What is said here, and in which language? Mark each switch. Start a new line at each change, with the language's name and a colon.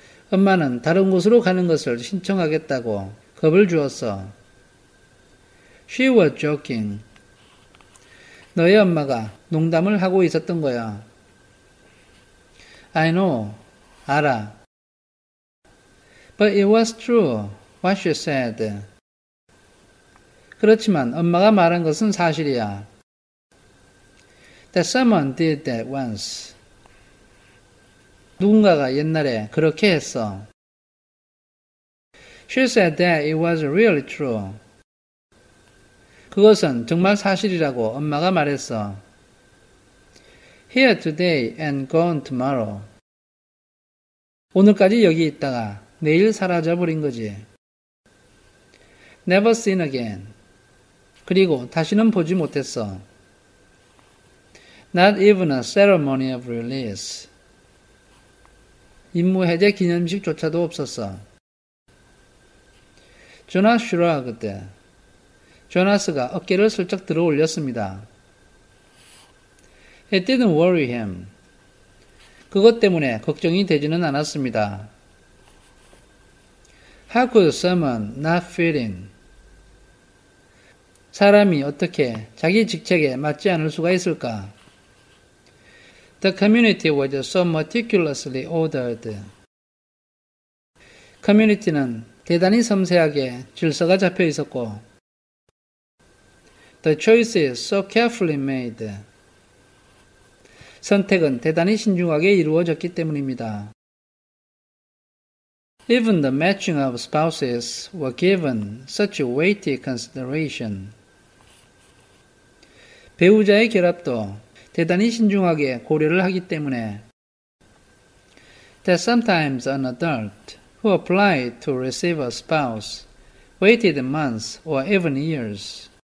Korean: 엄마는 다른 곳으로 가는 것을 신청하겠다고 겁을 주었어.
English: She was joking.
Korean: 너의 엄마가 농담을 하고 있었던 거야.
English: I know.
Korean: 알아.
English: But it was true. What she said.
Korean: 그렇지만 엄마가 말한 것은 사실이야.
English: That someone did that once.
Korean: 누군가가 옛날에 그렇게 했어.
English: She said that it was really true.
Korean: 그것은 정말 사실이라고 엄마가 말했어.
English: Here today and gone tomorrow.
Korean: 오늘까지 여기 있다가 내일 사라져 버린 거지.
English: Never seen again.
Korean: 그리고 다시는 보지 못했어.
English: Not even a ceremony of release.
Korean: 임무 해제 기념식조차도 없었어. 조나스 슈라그때 조나스가 어깨를 슬쩍 들어 올렸습니다.
English: It didn't worry him.
Korean: 그것 때문에 걱정이 되지는 않았습니다.
English: How could someone not fit in?
Korean: 사람이 어떻게 자기 직책에 맞지 않을 수가 있을까?
English: The community was so meticulously ordered.
Korean: 커뮤니티는 대단히 섬세하게 질서가 잡혀 있었고,
English: The choice is so carefully made.
Korean: 선택은 대단히 신중하게 이루어졌기 때문입니다.
English: Even the matching of spouses were given such weighty consideration.
Korean: 배우자의 결합도 대단히 신중하게 고려를 하기 때문에
English: that sometimes an adult who applied to receive a spouse waited months or even years.